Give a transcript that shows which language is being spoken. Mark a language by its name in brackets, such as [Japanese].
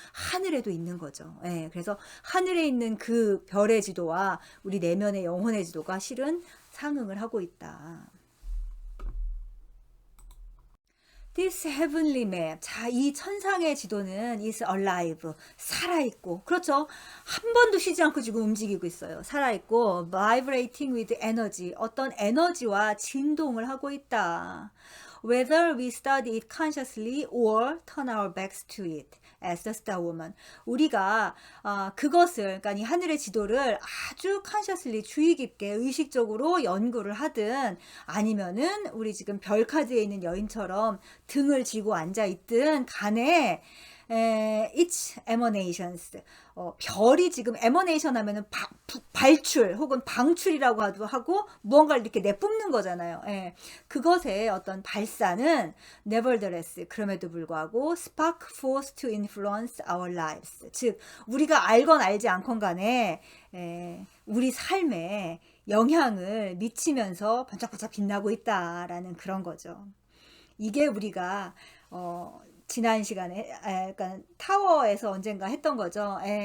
[Korean] 하늘에도 있는 거죠. 예. 그래서 하늘에 있는 그 별의 지도와 우리 내면의 영혼의 지도가 실은 상응을 하고 있다. [English] This heavenly map. [Korean] 자, 이 천상의 지도는 [English] is alive. [Korean] 살아있고. 그렇죠. 한 번도 쉬지 않고 지금 움직이고 있어요. 살아있고, [English] vibrating with energy. [Korean] 어떤 에너지와 진동을 하고 있다. [English] Whether we study it consciously or turn our backs to it. As the star woman. [Korean] 우리가 그것을 그러니까 이 하늘의 지도를 아주 consciously 주의 깊게 의식적으로 연구를 하든 아니면은 우리 지금 별 카드에 있는 여인처럼 등을 쥐고 앉아 있든 간에 [English] its emanations. [Korean] 별이 지금 emanation 하면은 발출 혹은 방출이라고 하고 무언가를 이렇게 내뿜는 거잖아요. 예. 그것의 어떤 발사는 nevertheless 그럼에도 불구하고 [English] spark force to influence our lives. [Korean] 즉 우리가 알건 알지 않건 간에 우리 삶에 영향을 미치면서 반짝반짝 빛나고 있다라는 그런 거죠. 이게 우리가 지난 시간에 약간 타워에서 언젠가 했던 거죠.